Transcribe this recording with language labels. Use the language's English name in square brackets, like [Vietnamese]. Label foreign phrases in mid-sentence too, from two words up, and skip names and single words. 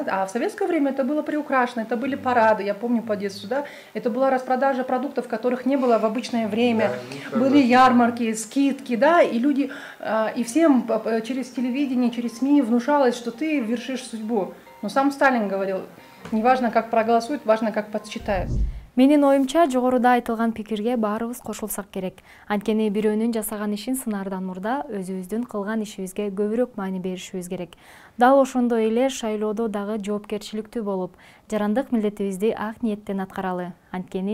[Russian] А в советское время это было приукрашено, это были парады, я помню по детству. Да? Это была распродажа продуктов, которых не было в обычное время. Да, были ярмарки, скидки, да? И люди, и всем через телевидение, через СМИ внушалось, что ты вершишь судьбу. Но сам Сталин говорил, не важно, как проголосуют, важно, как подсчитают. [Kyrgyz] Менин оюмча, жогоруда айтылган пикирге баарыбыз кошулсак керек. Анткени бирөөнүн жасаган ишин сынаардан мурда өзүбүздүн кылган ишибизге көбүрөөк маани беришибиз керек. Дал ошондой эле шайлоодо дагы жоопкерчиликтүү болуп, жарандык милдетибизди ак ниеттен аткаралы.